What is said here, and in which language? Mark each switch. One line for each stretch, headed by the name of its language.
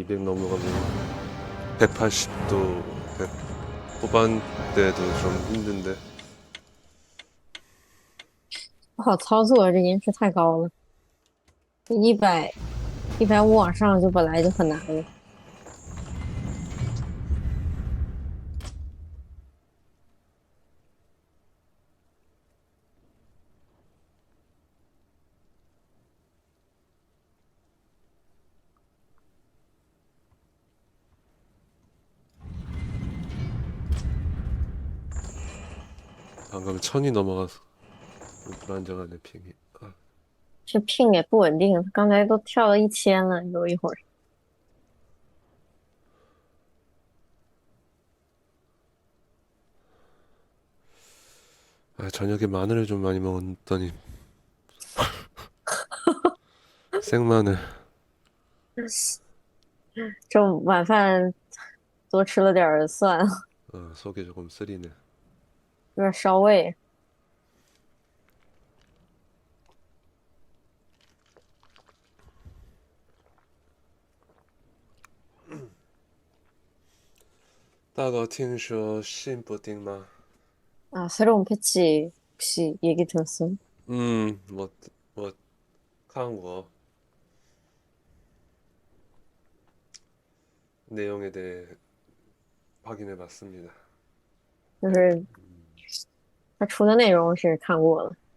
Korean: 200 넘어가면 180도 100 후반대도 좀 힘든데.
Chinese: 不好操作，这延迟太高了。 100、150往上就本来就很难了。
Korean: 방금 1000이 넘어가서 불안정하네 핑이. 아,
Chinese: 这 ping 也不稳定，刚才都跳到1000了，有一会儿。
Korean: 아, 저녁에 마늘을 좀 많이 먹었더니 생마늘.
Chinese: 中午晚饭多吃了点儿蒜。
Korean: 속이 조금 쓰리네.
Chinese: 有点烧胃。大哥听说新补丁吗？
Korean: 아, 새로운 패치 혹시 얘기 들었어요? 뭐, 한거 내용에 대해 확인해 봤습니다.
Chinese: 就是他出的内容是看过了。